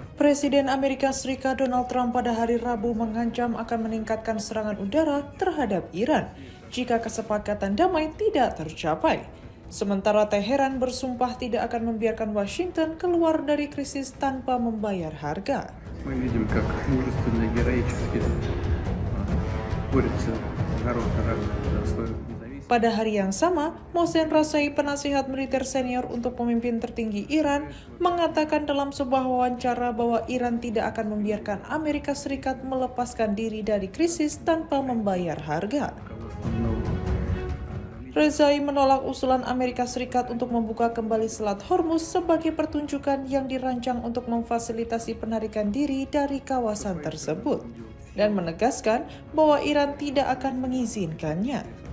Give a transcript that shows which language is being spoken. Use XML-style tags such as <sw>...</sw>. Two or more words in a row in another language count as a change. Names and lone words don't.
<id>Presiden Amerika Serikat Donald Trump pada hari Rabu mengancam akan meningkatkan serangan udara terhadap Iran jika kesepakatan damai tidak tercapai. Sementara Teheran bersumpah tidak akan membiarkan Washington keluar dari krisis tanpa membayar harga.</id> <ru>Мы видим, как мужественно, героически борется народ за свою независимость.</ru> <id>Pada hari yang sama, Mohsen Rasai, penasihat militer senior untuk pemimpin tertinggi Iran, mengatakan dalam sebuah wawancara bahwa Iran tidak akan membiarkan Amerika Serikat melepaskan diri dari krisis tanpa membayar harga. Rezai menolak usulan Amerika Serikat untuk membuka kembali Selat Hormuz sebagai pertunjukan yang dirancang untuk memfasilitasi penarikan diri dari kawasan tersebut, dan menegaskan bahwa Iran tidak akan mengizinkannya.</id>